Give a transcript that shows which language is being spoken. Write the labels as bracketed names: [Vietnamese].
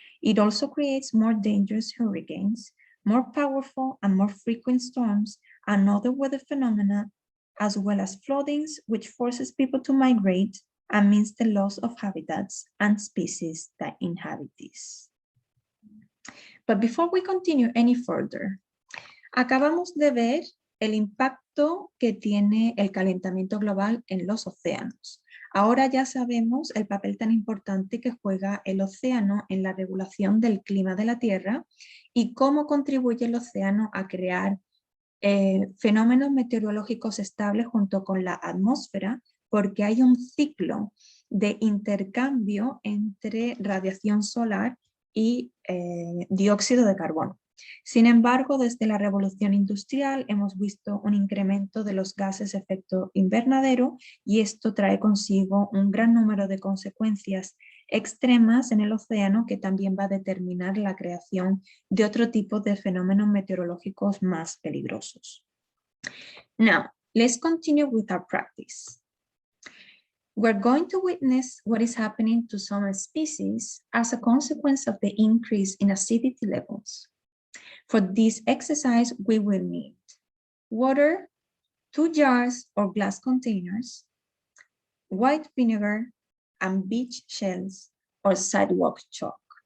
[English] It also creates more dangerous hurricanes, more powerful and more frequent storms, and other weather phenomena, as well as floodings, which forces people to migrate and means the loss of habitats and species that inhabit these. But before we continue any further, [Spanish] acabamos de ver el impacto que tiene el calentamiento global en los océanos. Ahora ya sabemos el papel tan importante que juega el océano en la regulación del clima de la Tierra y cómo contribuye el océano a crear fenómenos meteorológicos estables junto con la atmósfera, porque hay un ciclo de intercambio entre radiación solar y dióxido de carbono. Sin embargo, desde la revolución industrial hemos visto un incremento de los gases de efecto invernadero y esto trae consigo un gran número de consecuencias extremas en el océano que también va a determinar la creación de otro tipo de fenómenos meteorológicos más peligrosos. [English] Now, let's continue with our practice. We're going to witness what is happening to some species as a consequence of the increase in acidity levels. For this exercise, we will need water, 2 jars or glass containers, white vinegar, and beach shells or sidewalk chalk.